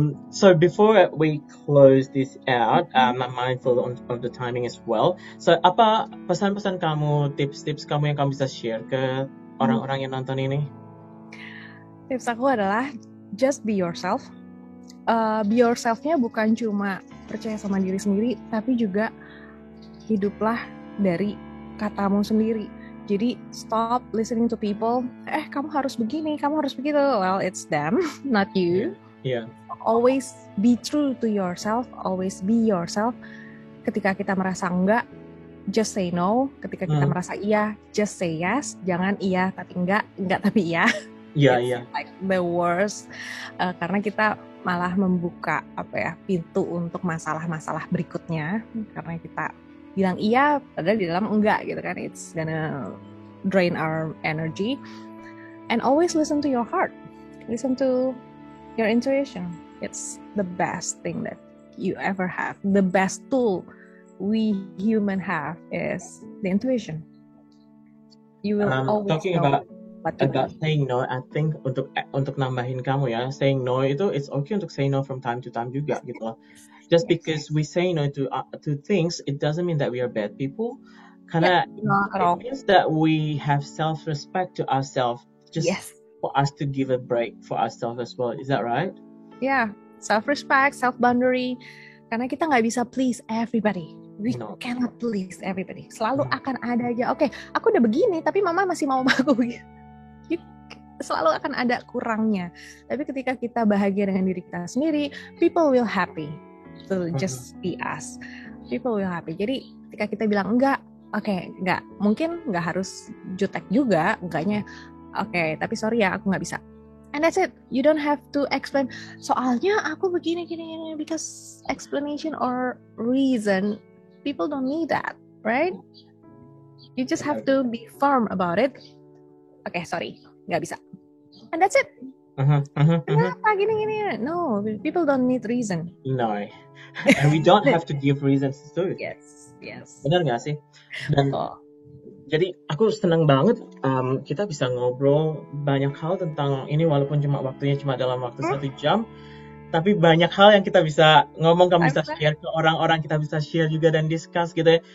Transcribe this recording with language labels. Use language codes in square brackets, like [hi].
[en] So before we close this out, I'm mindful of the timing as well. [id] So apa pesan-pesan kamu, tips-tips kamu yang kamu bisa share ke orang-orang yang nonton ini? Tips aku adalah [en] just be yourself. [id] Be yourself-nya bukan cuma percaya sama diri sendiri, tapi juga hiduplah dari katamu sendiri. [en] Jadi stop listening to people. [id] Kamu harus begini, kamu harus begitu. [en] Well, it's them, not you. Yeah. Always be true to yourself. Always be yourself. [id] Ketika kita merasa enggak, [en] just say no. [id] Ketika kita merasa iya, [en] just say yes. [id] Jangan iya tapi enggak tapi iya. Iya. [en] Like the worst. [id] Karena kita malah membuka pintu untuk masalah-masalah berikutnya. Karena kita bilang iya padahal di dalam enggak gitu kan. [en] It's gonna drain our energy. And always listen to your heart. Listen to your intuition. It's the best thing that you ever have. The best tool we human have is the intuition. You will always talking know about saying no. I think [id] untuk nambahin kamu ya, [en] saying no itu it's okay untuk say no from time to time [id] juga gitu. [en] Just because we say no to things, it doesn't mean that we are bad people. Karena it means that we have self-respect to ourselves. Just for us to give a break for ourselves as well. Is that right? Yeah, self-respect, self-boundary. [id] Karena kita nggak bisa [en] please everybody. We cannot please everybody. [id] Selalu akan ada aja. Oke, aku udah begini, tapi mama masih mau aku begini. Selalu akan ada kurangnya. Tapi ketika kita bahagia dengan diri kita sendiri, [en] people will happy to just be us. People will happy. [id] Jadi ketika kita bilang enggak, enggak. Mungkin nggak harus jutek juga, enggaknya. Tapi sorry ya, aku nggak bisa. [en] And that's it. You don't have to explain. [id] Soalnya aku begini, [en] because explanation or reason, people don't need that, right? You just have to be firm about it. Sorry, [id] nggak bisa. [en] And that's it. [id] Kenapa gini? [en] No, people don't need reason. No. And we don't have to give reasons to it. Yes. [id] Benar nggak sih? Dan jadi aku senang banget kita bisa ngobrol banyak hal tentang ini walaupun waktunya cuma dalam waktu 1 jam, tapi banyak hal yang kita bisa ngomong, kamu bisa share ke orang-orang, kita bisa share juga dan discuss gitu ya.